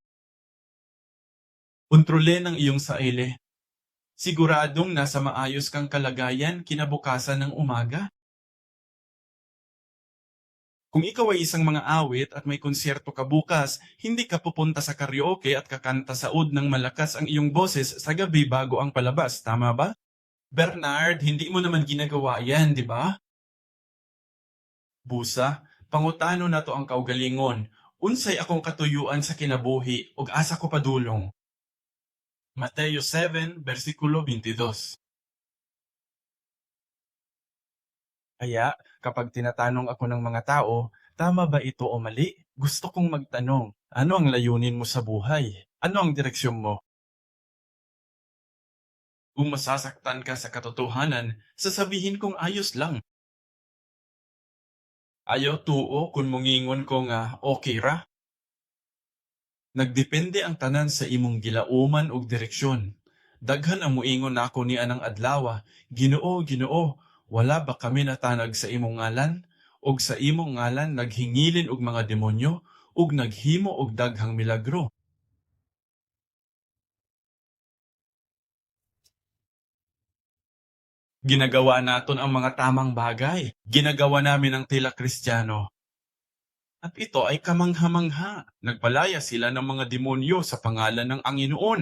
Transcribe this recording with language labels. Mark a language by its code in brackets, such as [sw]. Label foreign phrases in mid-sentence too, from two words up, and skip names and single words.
[tl] Kontrole ng iyong sarili. Siguradong nasa maayos kang kalagayan kinabukasan ng umaga. Kung ikaw ay isang mga awit at may konsyerto ka bukas, hindi ka pupunta sa karaoke at kakanta sa ud ng malakas ang iyong boses sa gabi bago ang palabas, tama ba? Bernard, hindi mo naman ginagawa yan, di ba? [ceb] Busa, pangutano na to ang kaugalingon. Unsay akong katuyuan sa kinabuhi ug asa ko padulong. Mateo 7, versikulo 22. [tl] Kaya, kapag tinatanong ako ng mga tao, tama ba ito o mali? Gusto kong magtanong, ano ang layunin mo sa buhay? Ano ang direksyon mo? Kung masasaktan ka sa katotohanan, sasabihin kong ayos lang. [ceb] Ayaw tuo kung mungingon ko nga okay ra. Nagdepende ang tanan sa imong gilauman ug direksyon. Daghan ang muingon nako ni anang adlawa, Ginoo, Ginoo, wala ba kami natanag sa imong ngalan? Og sa imong ngalan naghingilin og mga demonyo, ug naghimo og daghang milagro. [tl] Ginagawa naton ang mga tamang bagay. Ginagawa namin ang tila Kristiyano. At ito ay kamangha-mangha. Nagpalaya sila ng mga demonyo sa pangalan ng Anginoon.